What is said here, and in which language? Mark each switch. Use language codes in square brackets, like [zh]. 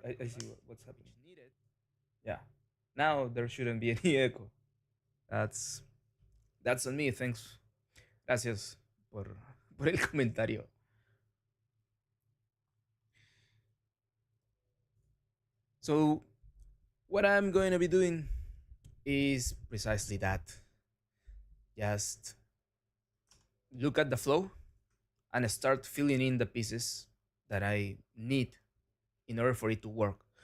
[en] I see what's happening. Yeah. Now there shouldn't be any echo. That's that's on me. Thanks. [es] Gracias por el comentario. [en] So what I'm going to be doing is precisely that. Just look at the flow and start filling in the pieces that I need in order for it to work.